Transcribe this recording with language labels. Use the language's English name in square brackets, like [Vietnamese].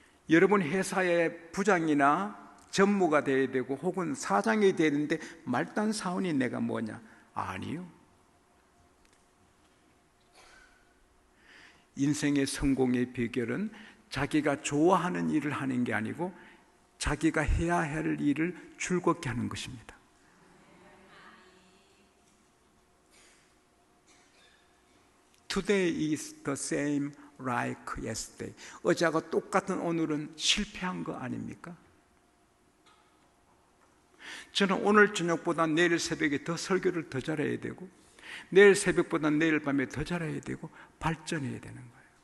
[Korean] 여러분 회사의 부장이나 전무가 되어야 되고 혹은 사장이 되는데 말단 사원이 내가 뭐냐? 아니요. 인생의 성공의 비결은 자기가 좋아하는 일을 하는 게 아니고 자기가 해야 할 일을 즐겁게 하는 것입니다. [English] Today is the same like yesterday. [Korean] 어제하고 똑같은 오늘은 실패한 거 아닙니까? 저는 오늘 저녁보다 내일 새벽에 더 설교를 더 잘해야 되고 내일 새벽보다 내일 밤에 더 잘해야 되고 발전해야 되는 거예요.